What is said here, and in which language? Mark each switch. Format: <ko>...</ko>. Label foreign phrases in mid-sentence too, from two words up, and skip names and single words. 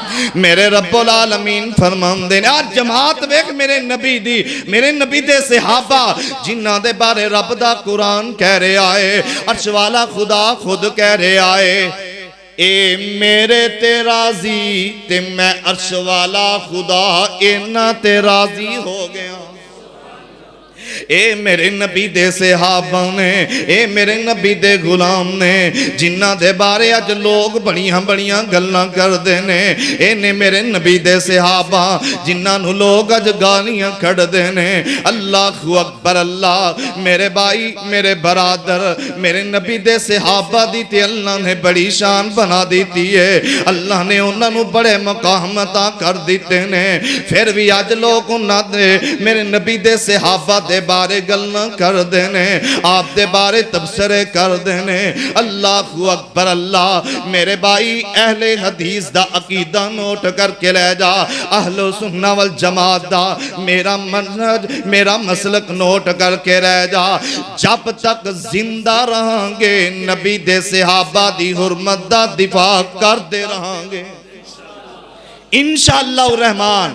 <pa>میرے رب العالمین فرماندے نے آج جماعت ویکھ میرے نبی دے صحابہ جنہاں دے بارے رب دا قرآن کہہ رہے آئے، عرش والا خدا خود کہہ رہے آئے اے میرے تے راضی تے میں عرش والا خدا اینا تے راضی ہو گیا۔ اے میرے نبی دے صحابہ نے، اے میرے نبی دے غلام نے، جنہ دے بارے اج لوگ بڑیاں گلاں کر دینے، اے نے میرے نبی دے صحابہ جنہ نو لوگ اج گالیاں کھڑ دینے۔</pa> <ar>اللہ اکبر اللہ،</ar> <pa>میرے بھائی میرے برادر، میرے نبی دے صحابہ دی تے اللہ نے بڑی شان بنا دیتی ہے، اللہ نے انہاں نو بڑے مقام عطا کر دیتے نے، پھر بھی اج لوگ انہاں دے میرے نبی دے صحابہ دے بارے گلنا کر دینے، آپ دے بارے تبصرے کر دینے۔</pa> <ar>اللہ اکبر اللہ،</ar> <pa>میرے بھائی اہل حدیث دا عقیدہ نوٹ کر کے لے جا، اہل سنہ والجماعت دا میرا منہج میرا مسلک نوٹ کر کے رہ جا، جب تک زندہ رہاں گے نبی دے صحابہ دی حرمت دا دفاع کر دے رہاں گے</pa> <ar>انشاءاللہ الرحمن۔</ar>